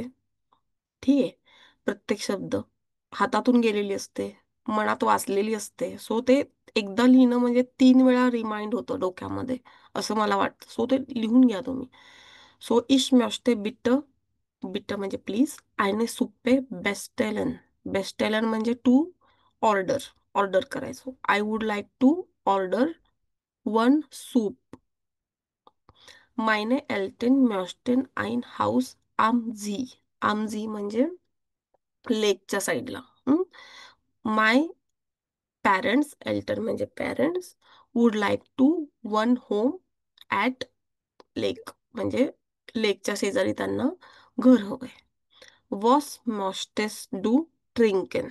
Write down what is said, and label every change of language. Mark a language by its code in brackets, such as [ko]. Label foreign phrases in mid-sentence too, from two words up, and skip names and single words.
[mr] ठीक आहे. प्रत्येक शब्द हातातून गेलेली असते, मनात वाचलेली असते. सो ते एकदा लिहिणं म्हणजे 3 वेळा रिमाइंड होतं डोक्यामध्ये, असं मला वाटतं. सो ते लिहून घ्या तुम्ही. सो [de] ich möchte bitte, [mr] बिट्ट म्हणजे प्लीज. [de] eine Suppe bestellen. [mr] बेस्टेलन म्हणजे [en] to order, [mr] ऑर्डर करायचं. [en] I would like to order 1 soup. [de] meine Eltern möchten ein Haus am See. am See [mr] म्हणजे लेकच्या साईडला. [en] my parents, एल्टर म्हणजे पॅरेंट्स, would like to 1 home at lake म्हणजे [mr] लेकच्या शेजारी त्यांना घर हवंय. [de] was möchtest du trinken.